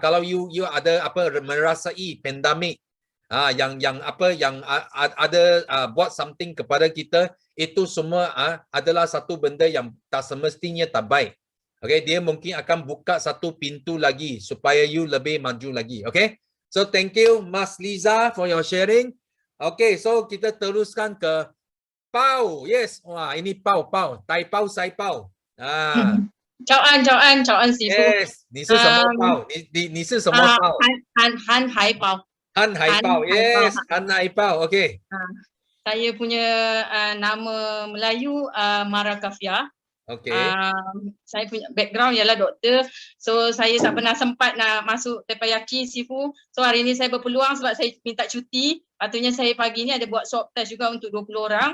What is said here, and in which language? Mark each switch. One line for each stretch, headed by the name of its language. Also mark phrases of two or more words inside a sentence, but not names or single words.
Malay: Kalau you ada merasai pandemik yang ada buat something kepada kita, itu semua adalah satu benda yang tak semestinya tak baik. Okay, dia mungkin akan buka satu pintu lagi supaya you lebih maju lagi.
English: Okay, so thank you Mas Liza for your sharing.
Malay: Okay, so kita teruskan ke Pau, yes. Wah, ini Pau. Tai Pau, Sai Pau.
Chinese: 早安 师傅。 Yes， 你是什么包？你是什么包？韩海包。韩海包 ，yes， 韩海包 ，OK。
Malay: Saya punya nama Melayu Mara Kafia. Okay. Saya punya background ialah doktor. So saya tak pernah sempat nak masuk Teppanyaki Sifu. So hari ni saya berpeluang sebab saya minta cuti. Patutnya saya pagi ni ada buat
English: swab test
Malay: juga untuk 20 orang.